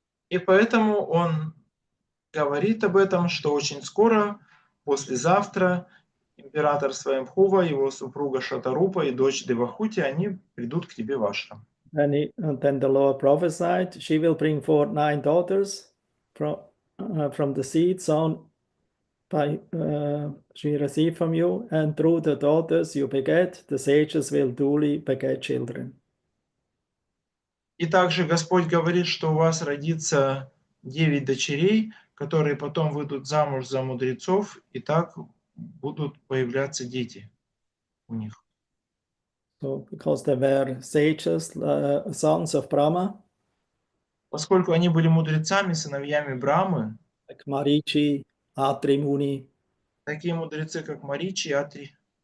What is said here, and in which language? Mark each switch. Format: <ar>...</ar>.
<ru>И поэтому Он говорит об этом, что очень скоро, послезавтра, император Сваямбхува, его супруга Шатарупа и дочь Девахути, они придут к тебе в ашрам.</ru> <en>And then the Lord prophesied, she will bring forth 9 daughters from the seed sown by she received from you, and through the daughters you beget, the sages will duly beget children.</en> <ru>И также Господь говорит, что у вас родится 9 дочерей, которые потом выйдут замуж за мудрецов, и так будут появляться дети у них.</ru> <en>So, because they were sages, sons of Brahma,</en> <ru>Поскольку они были мудрецами, сыновьями Брамы,</ru> <en>like Marichi, Atri Muni,</en> <ru>такие мудрецы, как Маричи и Атри,</ru>